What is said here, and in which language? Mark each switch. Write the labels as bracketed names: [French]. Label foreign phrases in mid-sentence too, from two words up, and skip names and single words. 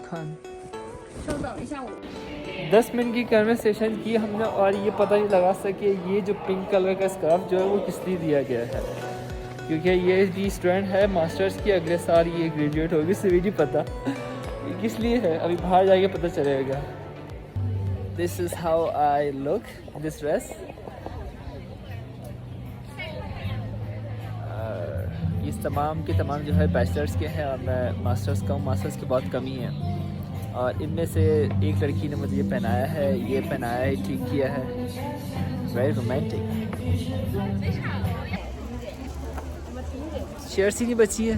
[Chinese] 看稍等一下，我 [Hindi] 10 मिनट की कन्वर्सेशन की हमने और ये पता नहीं लगा सके ये जो [English] pink colour [Hindi] का स्कार्फ जो है वो किस लिए दिया गया है, क्योंकि ये भी स्टूडेंट है मास्टर्स की, अगले साल ये ग्रेजुएट होगी, इसे भी नहीं पता ये किस लिए है, अभी बाहर जाके पता चलेगा। [English] This is how I look in this dress. [Hindi] ये तमाम के तमाम जो है बैचलर्स के हैं और मैं मास्टर्स का हूँ। मास्टर्स की बहुत कमी है और इनमें से एक लड़की ने मुझे ये पहनाया है, ये पहनाया है, ठीक किया है। [English] very romantic. [Hindi] चेयर्स ही नहीं बची है।